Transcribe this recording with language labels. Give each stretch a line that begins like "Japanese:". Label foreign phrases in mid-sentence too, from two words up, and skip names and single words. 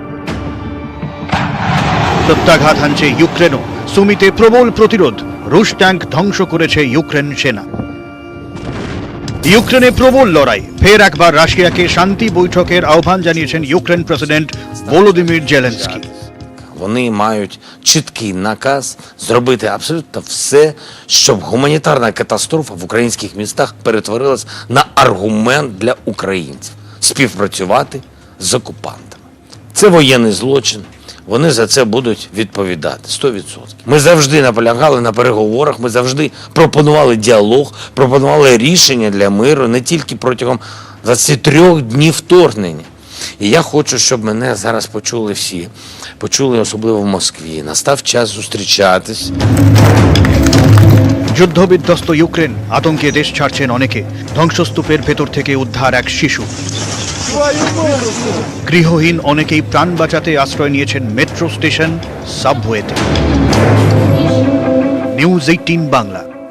Bangla: প্রত্যাঘাত হানছে ইউক্রেনও, সুমিতে প্রবল প্রতিরোধ, রুশ ট্যাঙ্ক ধ্বংস করেছে ইউক্রেন সেনা। ইউক্রেনে প্রবল লড়াই, ফের একবার রাশিয়াকে শান্তি বৈঠকের আহ্বান জানিয়েছেন ইউক্রেন প্রেসিডেন্ট ভলোদিমির জেলেনস্কি।
Ukrainian: Вони мають чіткий наказ зробити абсолютно все, щоб гуманітарна катастрофа в українських містах перетворилась на аргумент для українців співпрацювати з окупантами. Це воєнний злочин. Вони за це будуть відповідати 100%. Ми завжди наполягали на переговорах, ми завжди пропонували діалог, пропонували рішення для миру не тільки протягом 23 днів вторгнення. І я хочу, щоб мене зараз почули всі, почули особливо в Москві. Настав час зустрічатись.
Bangla: যুদ্ধবিধ্বস্ত ইউক্রেন, আতঙ্কে দেশ ছাড়ছেন অনেকে, ধ্বংসস্তূপের ভেতর থেকে উদ্ধার এক শিশু। গৃহহীন অনেকেই প্রাণ বাঁচাতে আশ্রয় নিয়েছেন মেট্রো স্টেশন, সাবওয়েতে। নিউজ 18 বাংলা।